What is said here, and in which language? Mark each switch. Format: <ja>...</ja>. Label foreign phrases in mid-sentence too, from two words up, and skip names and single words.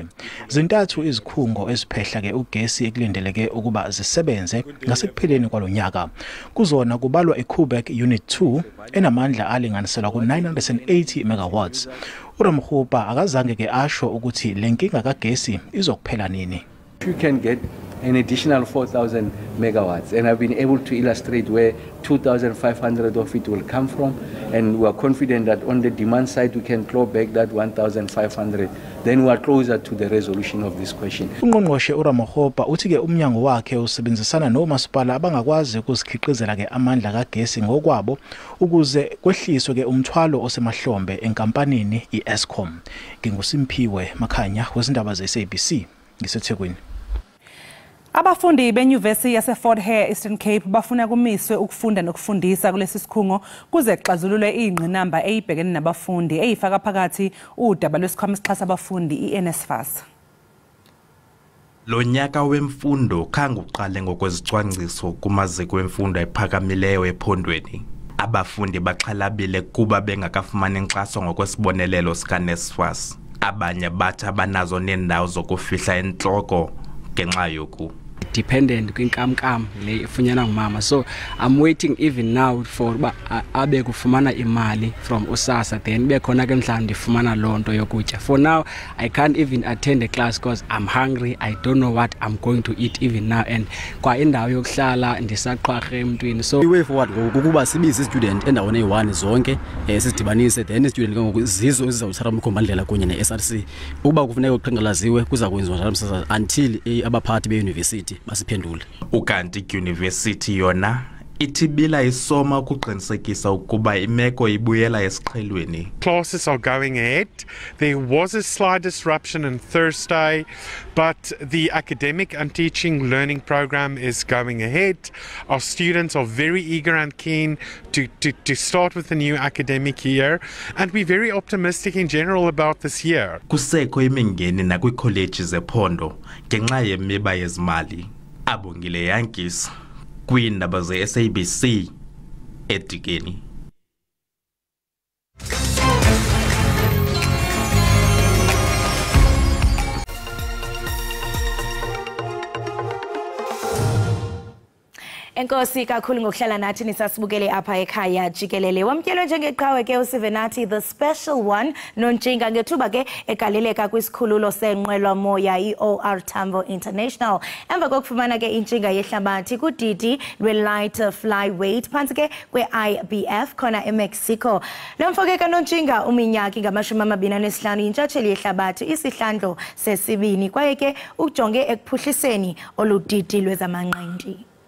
<zu>Zintathu izikhungo eziphehla ke ugesi ekulindeleke ukuba zisebenze ngasekupheleni kwalonyaka. Kuzona kubalwa iKubec Unit 2 enamandla alinganiselwa ku-980 megawatts. uRamokgopa akazange ke asho ukuthi lenkinga kagesi izokuphela nini.</zu> <en>You can get an additional 4,000 megawatts, and I've been able to illustrate where 2,500 of it will come from, and we are confident that on the demand side we can claw back that 1,500. Then we are closer to the resolution of this question.</en> <zu>Ungqongqoshe uRamokgopa uthi ke umnyango wakhe usebenzisana nomasipala abangakwazi ukuzikhiqizela ke amandla kagesi ngokwabo ukuze kwehliswe ke umthwalo osemahlombe enkampanini iEskom. NginguSimphiwe Makhanya wezindaba zeSABC ngiseThekwini. Abafundi beNyuvesi yaseFort Hare Eastern Cape bafuna kumiswe ukufunda nokufundisa kulesi sikhungo kuze kuxazululwe ingqinamba eyibhekene nabafundi eyifaka phakathi udaba lwesikhwama esixhasa abafundi iNSFAS.</zu> <xh>Lo nyaka wemfundo khange uqale ngokwezicwangciso kumaziko emfundo ephakamileyo ephondweni. Abafundi baxhalabile kuba bengakafumani inkxaso ngokwesibonelelo sikaNSFAS. Abanye bathi abanazo neendawo zokufihla entloko ngenxa yoku dependent kwinkamnkam le ifunyanwa ngumama.</xh> <en>So I'm waiting even now for</en> <xh>uba abe kufumana imali from uSASSA, then bekhona ke mhlawumbe ndifumana loo nto yokutya.</xh> <en>For now I can't even attend a class because I'm hungry. I don't know what I'm going to eat even now, and</en> <xh>kwa indawo yokuhlala ndisaqhwarhe emntwini. So</xh> <en>way forward</en> <xh>ukuba sibize student endaweni eyi-1 zonke sizidibanise, then student ke ngoku zizo ezizawuthatha umkhombandlela kunye ne-SRC. Uba kufuneka uqhankqalaziwe kuza kwenziwa njalo until abaphathi be-university basiphendule. Ukanti idyunivesithi yona itibila isoma ukuqinisekisa ukuba imeko ibuyela esiqhelweni.</xh> <en>Classes are going ahead. There was a slight disruption on Thursday, but the academic and teaching learning program is going ahead. Our students are very eager and keen to start with the new academic year, and we're very optimistic in general about this year.</en> <xh>Kusekho imingeni nakwikholeji zephondo ngenxa yemiba yezimali. Abongile Yankees kwiindaba ze-SABC eDikeni. Enkosi kakhulu ngokuhlala nathi nisasibukele apha ekhaya jikelele. Wamkelwe njengeqhawe ke uSivenathi</xh> <en>the special one</en> <xh>Nontshinga ngethuba ke egaleleka kwisikhululo senqwelo moya iOR Tambo International. Emva kokufumana ke intshinga yehlabathi kudidi lwe-</xh> <en>light flyweight</en> <xh>phantsi ke kwe-IBF khona eMexico. Lo mfo ke kaNontshinga uminyaka ngama-25 intshatsheli yehlabathi isihlandlo sesibini kwaye ke ujonge ekuphuhliseni oludidi lwezamanqindi.</xh>